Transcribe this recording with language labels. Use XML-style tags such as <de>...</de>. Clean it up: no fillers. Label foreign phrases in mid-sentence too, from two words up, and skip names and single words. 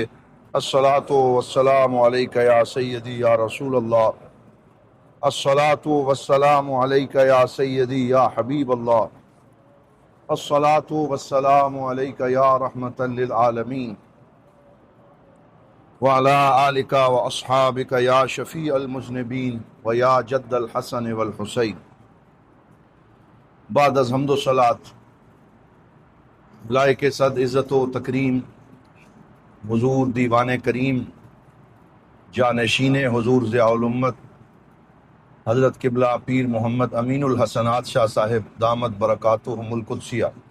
<ar>الصلاۃ والسلام علیک یا سیدی یا رسول اللہ، الصلاۃ والسلام علیک یا سیدی یا حبیب اللہ، الصلاۃ والسلام علیک یا رحمۃ للعالمین، وعلی آلک واصحابک یا شفیع المذنبین ویا جد الحسن والحسین۔</ar> <ur>بعد از حمد و صلات لائق صد عزت و تکریم حضور دیوان کریم جانشین حضور ضیاء الامت حضرت قبلہ پیر محمد امین الحسنات شاہ صاحب</ur> <ar>دامت برکاتہم القدسیہ،</ar>